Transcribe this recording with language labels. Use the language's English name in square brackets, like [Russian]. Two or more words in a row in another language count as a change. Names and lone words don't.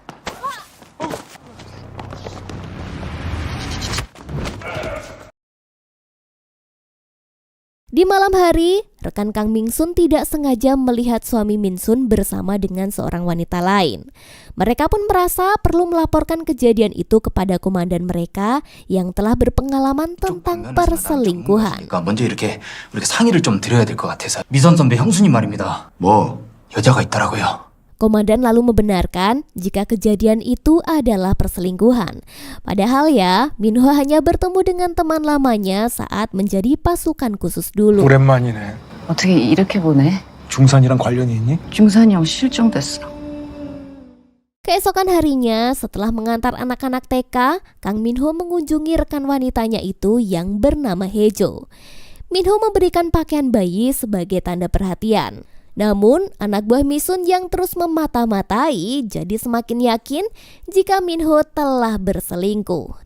[Indonesian] Di malam hari, rekan Kang Min Sun tidak sengaja melihat suami Min Sun bersama dengan seorang wanita lain. Mereka pun merasa perlu melaporkan kejadian itu kepada komandan mereka yang telah berpengalaman tentang perselingkuhan. [Korean] 먼저 이렇게 우리가 상의를 좀 드려야 될 것 같아서. 미선 선배 형수님 말입니다. 뭐 여자가 있더라고요. [Indonesian] Komandan lalu membenarkan jika kejadian itu adalah perselingkuhan. Padahal ya, Min Ho hanya bertemu dengan teman lamanya saat menjadi pasukan khusus dulu. [Korean] 오랜만이네. 어떻게 이렇게 보네? 중산이랑 관련이 있니? 중산이 형 실종됐어. [Indonesian] Keesokan harinya, setelah mengantar anak-anak TK, Kang Min-ho mengunjungi rekan wanitanya itu yang bernama Hejo. Min-ho memberikan pakaian bayi sebagai tanda perhatian. Namun, anak buah Mi-sun yang terus memata-matai jadi semakin yakin jika Min-ho telah berselingkuh.